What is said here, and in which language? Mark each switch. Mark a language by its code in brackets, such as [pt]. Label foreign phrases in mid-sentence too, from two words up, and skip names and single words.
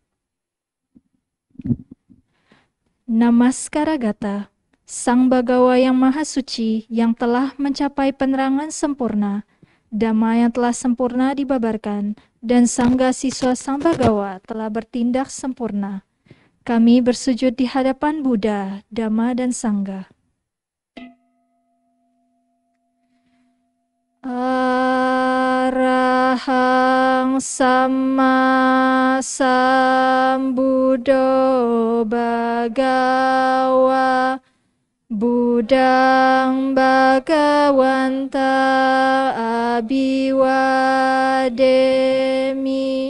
[id] Namaskaragata, Sang Bagawa yang Maha Suci yang telah mencapai penerangan sempurna, Dhamma yang telah sempurna dibabarkan, dan Sangga siswa Sang Bagawa telah bertindak sempurna. Kami bersujud di hadapan Buddha, Dhamma, dan Sangha. [pi] Arahang Samma Sambuddho Bhagawa Buddhang Bhagawanta Abhiwademi.